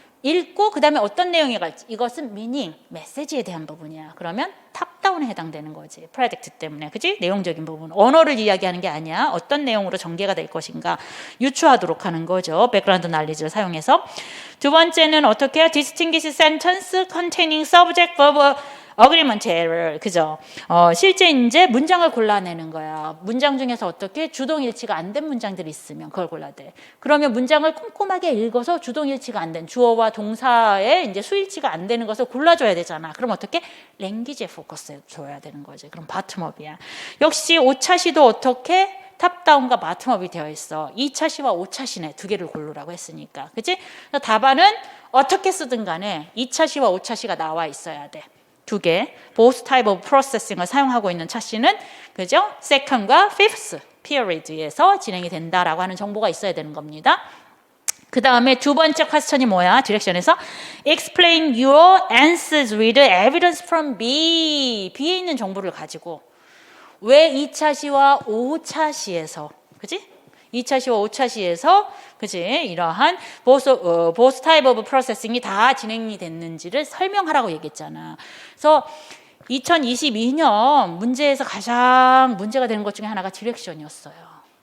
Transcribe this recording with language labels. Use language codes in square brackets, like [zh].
[ko] 읽고 그 다음에 어떤 내용이 갈지. 이것은 미닝, 메시지에 대한 부분이야. 그러면 탑다운에 해당되는 거지. 프레딕트 때문에. 그치? 내용적인 부분. 언어를 이야기하는 게 아니야. 어떤 내용으로 전개가 될 것인가 유추하도록 하는 거죠. 백그라운드 날리지를 사용해서. 두 번째는 어떻게 해요? [en] Distinguish sentence containing subject, verb, agreement error. [ko] 그죠? 실제 이제 문장을 골라내는 거야. 문장 중에서 어떻게 주동일치가 안 된 문장들이 있으면 그걸 골라야 돼. 그러면 문장을 꼼꼼하게 읽어서 주동일치가 안 된 주어와 동사의 이제 수일치가 안 되는 것을 골라줘야 되잖아. 그럼 어떻게? 랭귀지에 포커스 줘야 되는 거지. 그럼 바텀업이야. 역시 5차시도 어떻게? 탑다운과 바텀업이 되어 있어. 2차시와 5차시네. 두 개를 고르라고 했으니까. 그치? 답안은 어떻게 쓰든 간에 2차시와 5차시가 나와 있어야 돼. 두 개, [en] both type of processing [ko] 을 사용하고 있는 차시는 그죠? second과 [en] fifth period [ko] 에서 진행이 된다라고 하는 정보가 있어야 되는 겁니다. 그 다음에 두 번째 퀘스천이 뭐야? 디렉션에서 [en] explain your answers with evidence from B. [ko] B에 있는 정보를 가지고 왜 2차시와 5차시에서 그지? 2차시와 5차시에서 그지? 이러한 [en] both type of processing [ko] 이 다 진행이 됐는지를 설명하라고 얘기했잖아. 그래서 2022년 문제에서 가장 문제가 되는 것 중에 하나가 디렉션이었어요.